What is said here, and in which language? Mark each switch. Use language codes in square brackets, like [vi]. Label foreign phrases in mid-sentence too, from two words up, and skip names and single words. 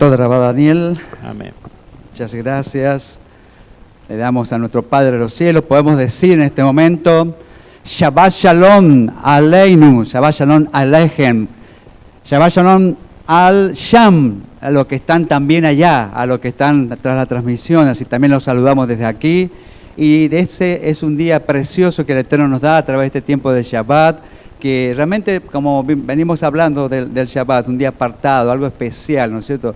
[he] תודה רבה Daniel. [es] Amén. Muchas gracias. Le damos a nuestro Padre de los cielos. Podemos decir en este momento, [he] שבת שלום עלינו, שבת שלום עליכם, שבת שלום על שם, [es] a los que están también allá, a los que están tras la transmisión, así también los saludamos desde aquí. Y ese es un día precioso que el Eterno nos da a través de este tiempo de Shabbat, que realmente, como venimos hablando del Shabbat, un día apartado, algo especial, ¿no es cierto?